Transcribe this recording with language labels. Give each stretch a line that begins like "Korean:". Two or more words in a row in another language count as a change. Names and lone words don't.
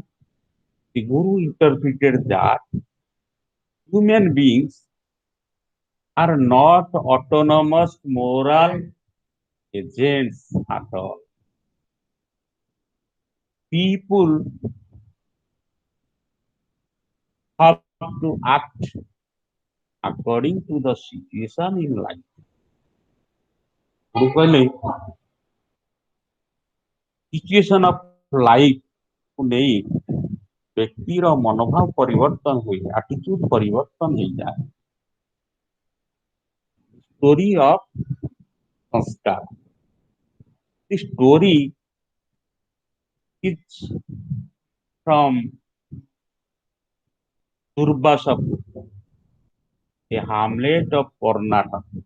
English: The Guru interpreted that human beings are not autonomous moral agents at all. People have to act according to the situation in life.
Odia: Guru କହିଲେ
English: situation of lifeku
Odia: ନେଇ ବ୍ୟକ୍ତିର ମନୋଭାବ ପରିବର୍ତ୍ତନ ହୁଏ, ଆଟିଚ୍ୟୁଡ ପରିବର୍ତ୍ତନ ହେଇଯାଏ।
English: Story of sanskar. The story is from Durvasapur, a hamlet of Karnataka.